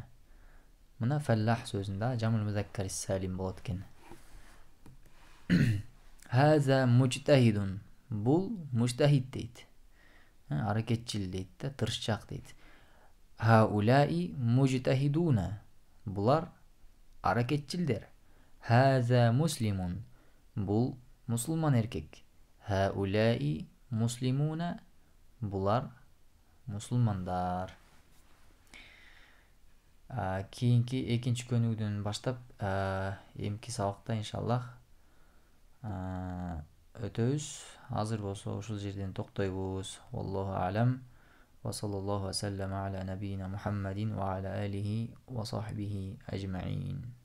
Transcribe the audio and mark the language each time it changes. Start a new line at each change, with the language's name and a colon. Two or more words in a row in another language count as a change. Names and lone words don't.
Kyrgyz: Мына фаллах сөзүндө
Arabic: جمع المذكر السالم
Kyrgyz: болот экен.
Arabic: هذا مجتهدون.
Kyrgyz: Бул мужтахид дейт. Аракетчил дейт да, тырышчак дейт.
Arabic: هؤلاء مجتهدون.
Kyrgyz: Булар аракетчилдер.
Arabic: هذا مسلم.
Kyrgyz: Бул мусулман эркек.
Arabic: هؤلاء مسلمون.
Kyrgyz: Булар мусулмандар. Кийинки экинчи көнүгүдөн баштап эмки сабакта иншаллах өтөбүз. Азыр болсо ушул жерден токтойбуз.
Arabic: والله أعلم. وصلى الله وسلم على نبينا محمد وعلى آله وصحبه أجمعين.